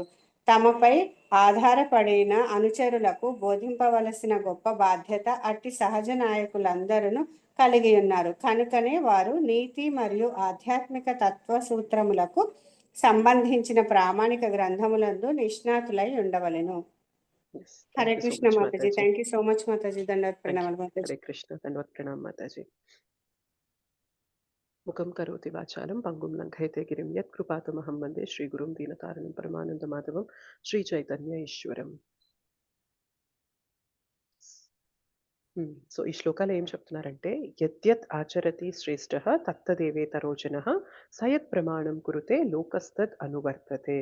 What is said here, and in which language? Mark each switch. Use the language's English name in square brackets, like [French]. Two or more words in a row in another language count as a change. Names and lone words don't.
[Telugu] తమపై ఆధారపడిన అనుచరులకు బోధింపవలసిన గొప్ప బాధ్యత అట్టి సహజ నాయకులందరూ కలిగి ఉన్నారు. కనుకనే వారు నీతి మరియు ఆధ్యాత్మిక తత్వ సూత్రములకు సంబంధించిన ప్రామాణిక గ్రంథములందు నిష్ణాతులై ఉండవలెను. [English] Yes. [Telugu] హరే [English] Thank you so [Telugu] కృష్ణ [English] much, [Telugu] మాతాజీ. Mataji. [English] Thank you so much [Telugu] మాతాజీ. దండవత్ [English] Thank [Telugu] ప్రణామాలు [English] you. [Telugu] మాతాజీ. [Sanskrit] Hare Krishna. Dandavat pranam Mataji. ముఖం కరోతి వాచాలం పంగుం లంఘయతే గిరిం యత్ కృపాతమహం వందే శ్రీ గురుం దీనతారణం పరమానంద మాధవం శ్రీ చైతన్య ఈశ్వరం. [Telugu] సో ఈ శ్లోకాలు ఏం చెప్తున్నారంటే, [Sanskrit] యద్యత్ ఆచరతి శ్రేష్ఠ తత్తదేవేతరో జనః సయత్ ప్రమాణం కురుతే లోకస్తద్ అనువర్తతే.